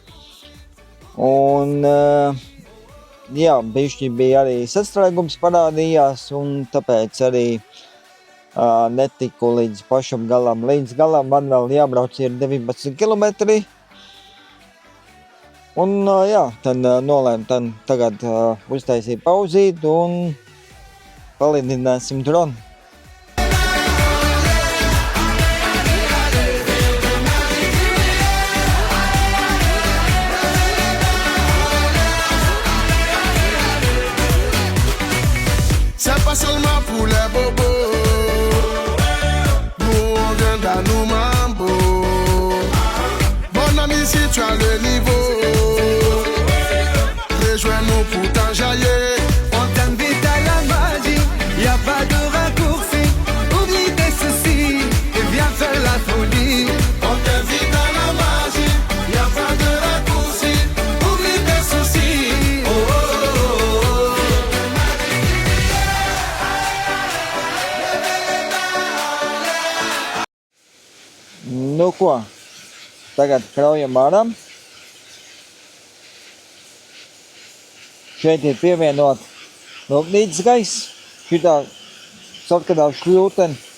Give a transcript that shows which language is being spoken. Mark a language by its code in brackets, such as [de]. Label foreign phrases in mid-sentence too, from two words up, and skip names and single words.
[lv] Un jā, bišķi bija arī sastrēgums parādījās, un tāpēc arī netiku līdz pašam galam. Līdz galam man vēl jābrauc ir 19 kilometri. Un jā, tad nolēmu tagad uztaisīt pauzīt un palidināsim dronu. [fr] C'est pas seulement pour les bobos. Nous on vient dans nos mambo. Mon ami, si tu as le niveau, rejoins-nous pour t'enjailler. On t'invite à la magie, y a pas de raccourci. Oublie tes soucis et viens faire la folie. On t'invite à la magie, y a pas de raccourci. Oublie tes soucis. Oh, oh, oh, oh. [lv] Nu ko, tagad kraujam ārā. Šeit ir pievienot rūpnīcas gaiss, šitā sarkanā šļūteni.